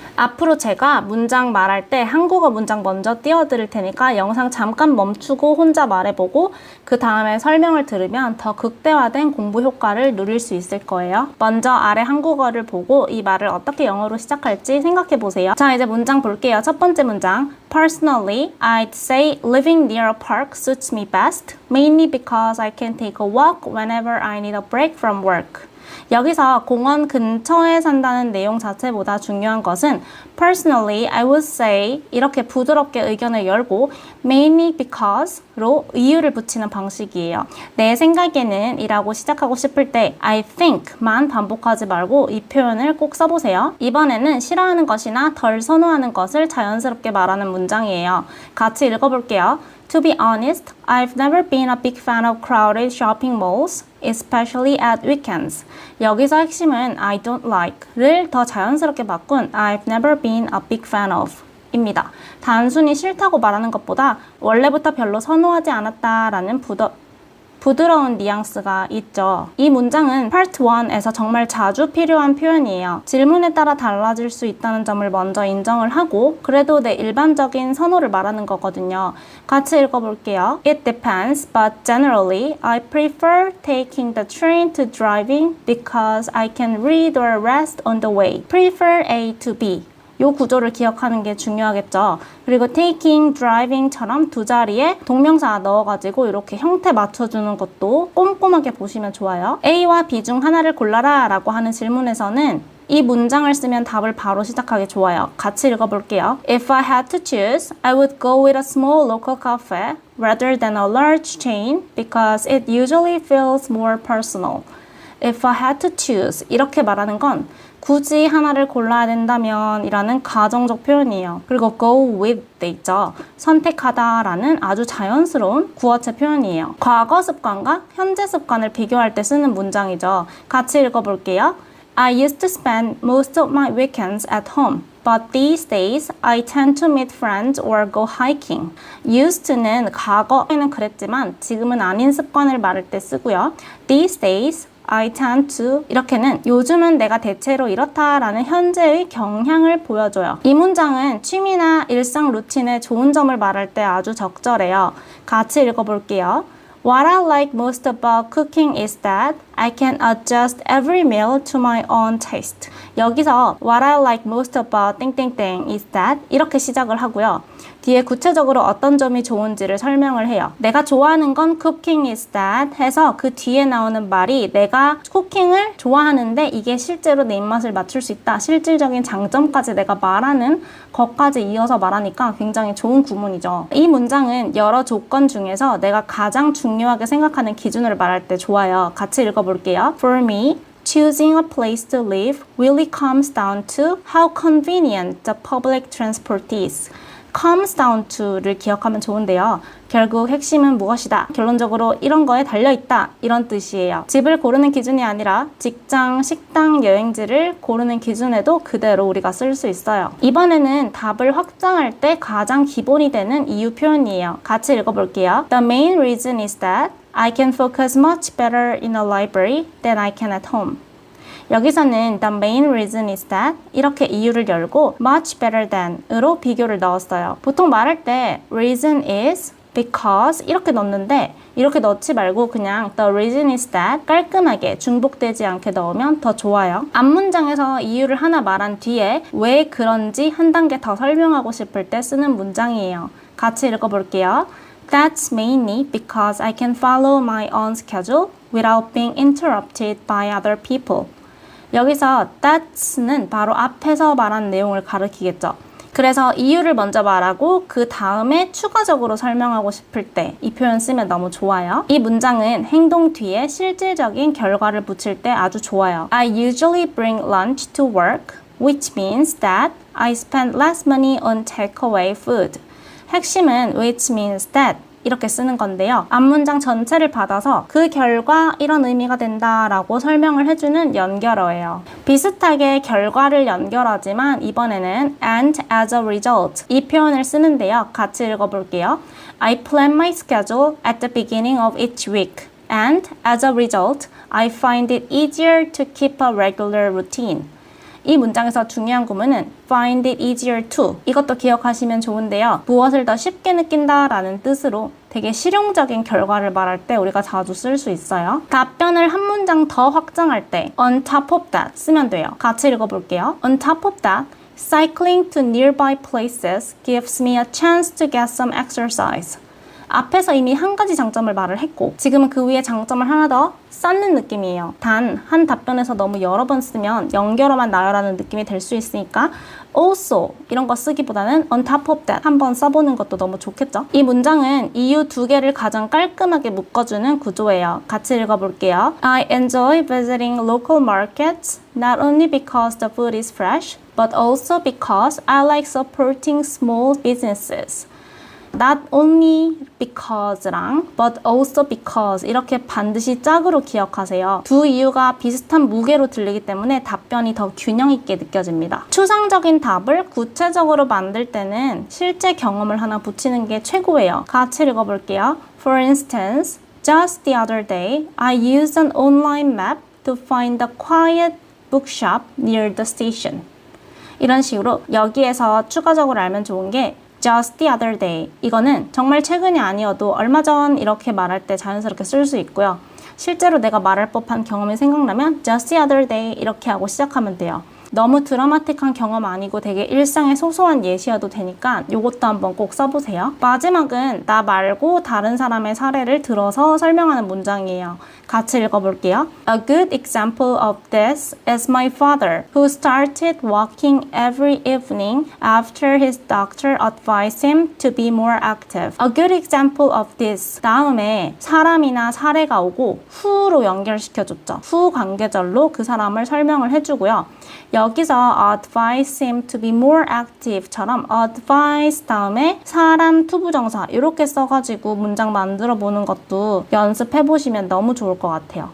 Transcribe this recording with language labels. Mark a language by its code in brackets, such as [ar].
[ko] 앞으로 제가 문장 말할 때 한국어 문장 먼저 띄워드릴 테니까 영상 잠깐 멈추고 혼자 말해보고 그 다음에 설명을 들으면 더 극대화된 공부 효과를 누릴 수 있을 거예요. 먼저 아래 한국어를 보고 이 말을 어떻게 영어로 시작할지 생각해보세요. 자, 이제 문장 볼게요. 첫 번째 문장. [en] Personally, I'd say living near a park suits me best, mainly because I can take a walk whenever I need a break from work. [ko] 여기서 공원 근처에 산다는 내용 자체보다 중요한 것은 [en] personally, I would say [ko] 이렇게 부드럽게 의견을 열고 mainly because로 이유를 붙이는 방식이에요. 내 생각에는 이라고 시작하고 싶을 때 I think만 반복하지 말고 이 표현을 꼭 써보세요. 이번에는 싫어하는 것이나 덜 선호하는 것을 자연스럽게 말하는 문장이에요. 같이 읽어볼게요. [en] To be honest, I've never been a big fan of crowded shopping malls, especially at weekends. [ko] 여기서 핵심은 [en] I don't like를 [ko] 더 자연스럽게 바꾼 [en] I've never been a big fan of [ko] 입니다. 단순히 싫다고 말하는 것보다 원래부터 별로 선호하지 않았다라는 부드러운 뉘앙스가 있죠. 이 문장은 Part 1에서 정말 자주 필요한 표현이에요. 질문에 따라 달라질 수 있다는 점을 먼저 인정을 하고 그래도 내 일반적인 선호를 말하는 거거든요. 같이 읽어볼게요. [en] It depends, but generally I prefer taking the train to driving because I can read or rest on the way. Prefer A to B. [ko] 요 구조를 기억하는 게 중요하겠죠. 그리고 taking, driving처럼 두 자리에 동명사 넣어가지고 이렇게 형태 맞춰주는 것도 꼼꼼하게 보시면 좋아요. A와 B 중 하나를 골라라 라고 하는 질문에서는 이 문장을 쓰면 답을 바로 시작하기 좋아요. 같이 읽어볼게요. [en] If I had to choose, I would go with a small local cafe rather than a large chain because it usually feels more personal. If I had to choose [ko] 이렇게 말하는 건 굳이 하나를 골라야 된다면 이라는 가정적 표현이에요. 그리고 go with 돼 있죠. 선택하다 라는 아주 자연스러운 구어체 표현이에요. 과거 습관과 현재 습관을 비교할 때 쓰는 문장이죠. 같이 읽어볼게요. [en] I used to spend most of my weekends at home. But these days, I tend to meet friends or go hiking. Used to [ko] 는 과거에는 그랬지만 지금은 아닌 습관을 말할 때 쓰고요. [en] These days, I tend to [ko] 이렇게는 요즘은 내가 대체로 이렇다라는 현재의 경향을 보여줘요. 이 문장은 취미나 일상 루틴의 좋은 점을 말할 때 아주 적절해요. 같이 읽어볼게요. [en] What I like most about cooking is that I can adjust every meal to my own taste. 여기서 What I like most about 땡땡땡 is that [ko] 이렇게 시작을 하고요. 뒤에 구체적으로 어떤 점이 좋은지를 설명을 해요. 내가 좋아하는 건 [en] cooking is that [ko] 해서 그 뒤에 나오는 말이 내가 쿠킹을 좋아하는데 이게 실제로 내 입맛을 맞출 수 있다. 실질적인 장점까지 내가 말하는 것까지 이어서 말하니까 굉장히 좋은 구문이죠. 이 문장은 여러 조건 중에서 내가 가장 중요하게 생각하는 기준을 말할 때 좋아요. 같이 읽어볼게요. [en] For me, choosing a place to live really comes down to how convenient the public transport is. [ko] comes down to를 기억하면 좋은데요. 결국 핵심은 무엇이다. 결론적으로 이런 거에 달려있다. 이런 뜻이에요. 집을 고르는 기준이 아니라 직장, 식당, 여행지를 고르는 기준에도 그대로 우리가 쓸 수 있어요. 이번에는 답을 확장할 때 가장 기본이 되는 이유 표현이에요. 같이 읽어볼게요. [en] The main reason is that I can focus much better in a library than I can at home. [ko] 여기서는 [en] the main reason is that [ko] 이렇게 이유를 열고 much better than으로 비교를 넣었어요. 보통 말할 때 [en] reason is because [ko] 이렇게 넣는데 이렇게 넣지 말고 그냥 [en] the reason is that [ko] 깔끔하게 중복되지 않게 넣으면 더 좋아요. 앞문장에서 이유를 하나 말한 뒤에 왜 그런지 한 단계 더 설명하고 싶을 때 쓰는 문장이에요. 같이 읽어볼게요. [en] That's mainly because I can follow my own schedule without being interrupted by other people. [ko] 여기서 that's는 바로 앞에서 말한 내용을 가리키겠죠. 그래서 이유를 먼저 말하고 그 다음에 추가적으로 설명하고 싶을 때 이 표현 쓰면 너무 좋아요. 이 문장은 행동 뒤에 실질적인 결과를 붙일 때 아주 좋아요. [en] I usually bring lunch to work, which means that I spend less money on takeaway food. [ko] 핵심은 [en] which means that [ko] 이렇게 쓰는 건데요. 앞문장 전체를 받아서 그 결과 이런 의미가 된다라고 설명을 해주는 연결어예요. 비슷하게 결과를 연결하지만 이번에는 [en] and as a result [ko] 이 표현을 쓰는데요. 같이 읽어볼게요. [en] I plan my schedule at the beginning of each week. And as a result, I find it easier to keep a regular routine. [ko] 이 문장에서 중요한 구문은 [en] find it easier to [ko] 이것도 기억하시면 좋은데요. 무엇을 더 쉽게 느낀다 라는 뜻으로 되게 실용적인 결과를 말할 때 우리가 자주 쓸 수 있어요. 답변을 한 문장 더 확장할 때 [en] on top of that [ko] 쓰면 돼요. 같이 읽어볼게요. [en] On top of that, cycling to nearby places gives me a chance to get some exercise. [ko] 앞에서 이미 한 가지 장점을 말을 했고 지금은 그 위에 장점을 하나 더 쌓는 느낌이에요. 단, 한 답변에서 너무 여러 번 쓰면 연결어만 나열하는 느낌이 될 수 있으니까 also 이런 거 쓰기보다는 [en] on top of that [ko] 한번 써보는 것도 너무 좋겠죠? 이 문장은 이유 두 개를 가장 깔끔하게 묶어주는 구조예요. 같이 읽어볼게요. [en] I enjoy visiting local markets not only because the food is fresh but also because I like supporting small businesses. Not only because랑 but also because [ko] 이렇게 반드시 짝으로 기억하세요. 두 이유가 비슷한 무게로 들리기 때문에 답변이 더 균형 있게 느껴집니다. 추상적인 답을 구체적으로 만들 때는 실제 경험을 하나 붙이는 게 최고예요. 같이 읽어볼게요. [en] For instance, just the other day, I used an online map to find a quiet bookshop near the station. [ko] 이런 식으로 여기에서 추가적으로 알면 좋은 게 [en] just the other day [ko] 이거는 정말 최근이 아니어도 얼마 전 이렇게 말할 때 자연스럽게 쓸 수 있고요. 실제로 내가 말할 법한 경험이 생각나면 [en] just the other day [ko] 이렇게 하고 시작하면 돼요. 너무 드라마틱한 경험 아니고 되게 일상의 소소한 예시여도 되니까 이것도 한번 꼭 써보세요. 마지막은 나 말고 다른 사람의 사례를 들어서 설명하는 문장이에요. 같이 읽어볼게요. [en] A good example of this is my father, who started walking every evening after his doctor advised him to be more active. A good example of this. [ko] 다음에 사람이나 사례가 오고 who로 연결시켜줬죠. who 관계절로 그 사람을 설명을 해주고요. 여기서 [en] advise him to be more active [ko] 처럼 advise 다음에 사람 투부정사 이렇게 써가지고 문장 만들어 보는 것도 연습해 보시면 너무 좋을 것 같아요.